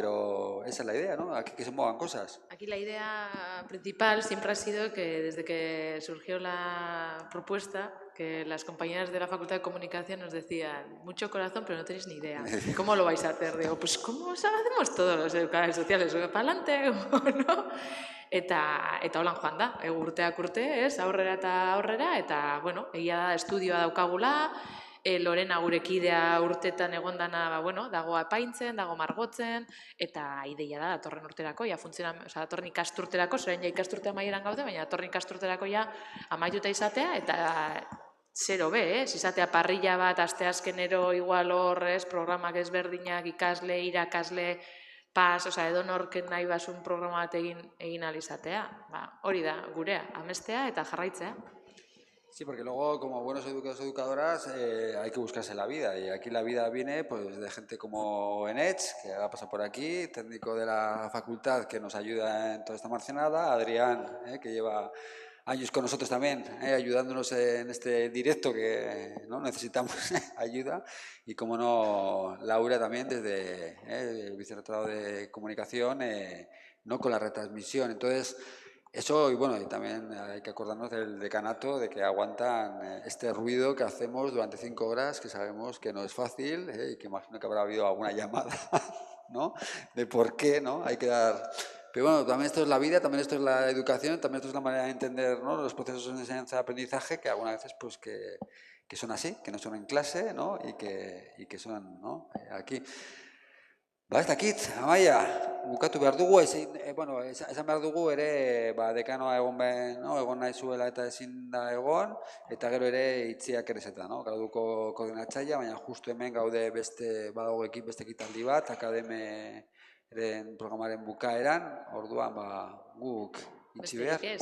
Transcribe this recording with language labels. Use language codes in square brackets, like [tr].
[es] Pero esa es la idea, ¿no? Aquí que se muevan cosas. Aquí la idea principal siempre ha sido que desde que surgió la propuesta, que las compañeras de la Facultad de Comunicación nos decían, mucho corazón, pero no tenéis ni idea. ¿Cómo lo vais a hacer? Digo, pues ¿cómo hacemos todos los educadores sociales? ¿Para adelante o no? [eu] Eta holan joan da, urteak urte, aurrera eta aurrera, eta, bueno, egia da estudioa daukagula, Lorena gure kidea urtetan egondana, dago apaintzen, dago margotzen, eta ideia da, datorren urterako, datorren ikasturterako, zerain ja ikasturtea amaieran gaude, baina datorren ikasturterako ja amaituta izatea, eta zero be, izatea parrilla bat, asteazkenero igual horrez, programak ezberdinak, ikasle, irakasle, edonorken nahi basun programa bat egin alizatea. Hori da, gurea, amestea eta jarraitzea. [es] Sí, porque luego, como buenos educadores o educadoras, hay que buscarse la vida. Y aquí la vida viene pues, de gente como Enech, que ha pasado por aquí, técnico de la facultad que nos ayuda en toda esta marcenada, Adrián, que lleva años con nosotros también, ayudándonos en este directo que ¿no? necesitamos ayuda. Y como no, Laura también desde el vicerrectorado de comunicación, no con la retransmisión. Entonces, eso, y bueno, y también hay que acordarnos del decanato, de que aguantan este ruido que hacemos durante 5 horas, que sabemos que no es fácil, y que imagino que habrá habido alguna llamada, ¿no? De por qué, ¿no? Hay que dar... Pero bueno, también esto es la vida, también esto es la educación, también esto es la manera de entender, ¿no? Los procesos de enseñanza-aprendizaje, que algunas veces pues que son así, que no son en clase, ¿no? Y que son, ¿no? Aquí. [eu] Ez dakit, Amaia, bukatu behar dugu, esan behar dugu ere dekanoa egon nahi zuela eta ezin da egon, eta gero ere itziak erezeta, graduko koordinatzailea, baina justu hemen gaude badago beste ekitaldi bat, akademeren programaren bukaeran, orduan guk itzi behar.